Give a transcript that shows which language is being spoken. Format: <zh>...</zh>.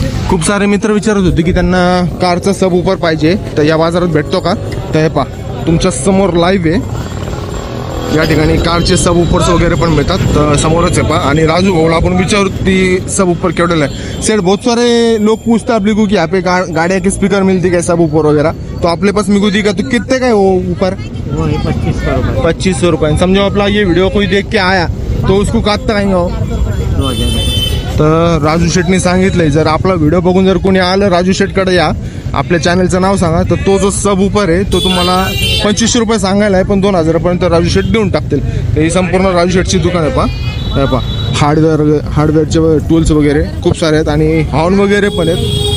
<mr>खूप सारे मित्र विचारत होते की त्यांना कारचा सब उपर पाहिजे, तर या बाजारात भेटतो का? तर हे पहा तुमच्या समोर लाईव्ह आहे. या ठिकाणी कारचे सब उपर्स वगैरे पण मिळतात, तर समोरच आहे पहा. आणि राजू भाऊला आपण विचारू ती सब ऊपर केवढेला है.</mr> <hi>सेठ बहुत सारे लोग पूछते आप लोगों की यहाँ पे गाड़िया के स्पीकर मिलती है सब ऊपर वगैरह, तो आपके पास मिगू दी का तो कितने का है वो ऊपर? वो 2500 रुपये. 2500 रुपये. समझो आपला ये वीडियो कोई देख के आया तो उसको काटता रहेंगे हो 2000.</hi> <mr>तर राजू शेठने सांगितलंय जर आपला व्हिडिओ बघून जर कोणी आलं राजू शेठकडे या, आपल्या चॅनलचं नाव सांगा, तर तो जो सब उपर आहे तो तुम्हाला 2500 रुपये सांगायला आहे, पण 2000 पर्यंत राजू शेठ देऊन टाकतील. तर ही संपूर्ण राजू शेठची दुकान आहे पहा. हार्डवेअरचे टूल्स वगैरे खूप सारे आहेत आणि हॉर्न वगैरे पण आहेत.</mr>